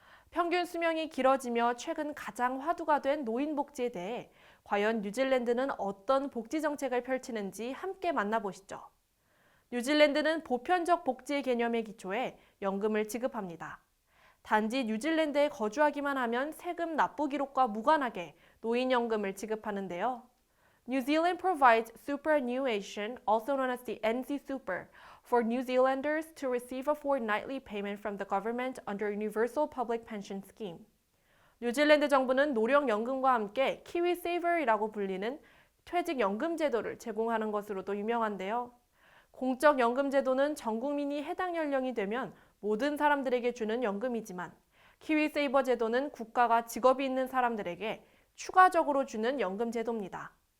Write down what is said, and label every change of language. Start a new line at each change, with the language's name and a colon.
Korean: 평균 수명이 길어지며 최근 가장 화두가 된 노인 복지에 대해 과연 뉴질랜드는 어떤 복지 정책을 펼치는지 함께 만나보시죠. 뉴질랜드는 보편적 복지의 개념에 기초해 연금을 지급합니다. 단지 뉴질랜드에 거주하기만 하면 세금 납부 기록과 무관하게 노인연금을 지급하는데요.
English: New Zealand provides superannuation, also known as the NZ Super, for New Zealanders to receive a fortnightly payment from the government under Universal Public Pension Scheme.
Korean: 뉴질랜드 정부는 노령연금과 함께 키위세이버이라고 불리는 퇴직연금 제도를 제공하는 것으로도 유명한데요. 공적연금 제도는 전 국민이 해당 연령이 되면 모든 사람들에게 주는 연금이지만 키위세이버 제도는 국가가 직업이 있는 사람들에게 추가적으로 주는 연금 제도입니다.